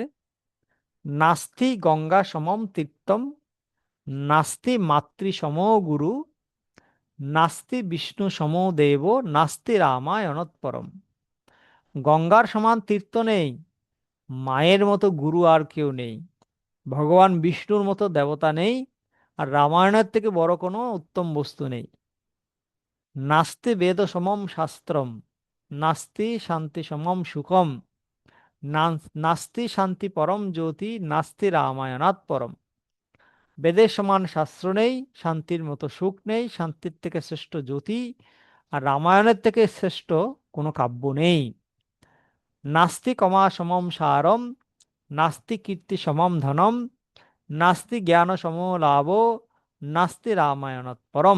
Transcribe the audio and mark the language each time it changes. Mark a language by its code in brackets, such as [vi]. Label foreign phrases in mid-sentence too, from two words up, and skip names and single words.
[sa] नास्ति गङ्गा समम तीर्थम, नास्ति मातृ सम गुरु, नास्ति विष्णु सम देव, नास्ति रामायणत्परम। [bn] গঙ্গার সমান তীর্থ নেই, মায়ের মতো গুরু আর কেউ নেই, ভগবান বিষ্ণুর মতো দেবতা নেই, আর রামায়ণের থেকে বড় কোনো উত্তম বস্তু নেই। [sa] नास्ति वेद समम शास्त्रम, नास्ति शान्ति समम सुखम, नास्ति शान्ति परम ज्योति, नास्ति रामायणात् परम। [bn] বেদের সমান শাস্ত্র নেই, শান্তির মতো সুখ নেই, শান্তির থেকে শ্রেষ্ঠ জ্যোতি আর রামায়ণের থেকে শ্রেষ্ঠ কোনো কাব্য নেই। [sa] नास्ति कमा समम सारम, नास्ति कीर्ति समम धनम, नास्ति ज्ञान सम लाभ, नास्ति रामायणात् परम।